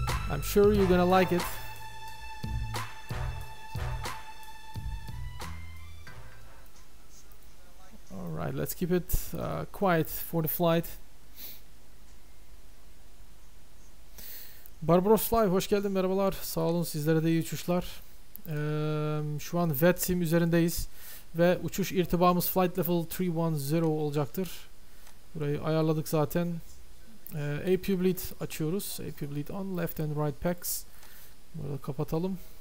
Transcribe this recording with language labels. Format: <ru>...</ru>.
<en>I'm sure you're gonna like it. Alright, let's keep it quiet for the flight.</en> <tr>Barbaros Fly, hoş geldin, merhabalar. Sağ olun, sizlere de iyi uçuşlar. Şu an Vatsim üzerindeyiz. Ve uçuş irtibamız Flight Level 310 olacaktır. Burayı ayarladık zaten. AP bleed açıyoruz.</tr> <en>AP bleed on, left and right packs.</en> <tr>Burada kapatalım.</tr>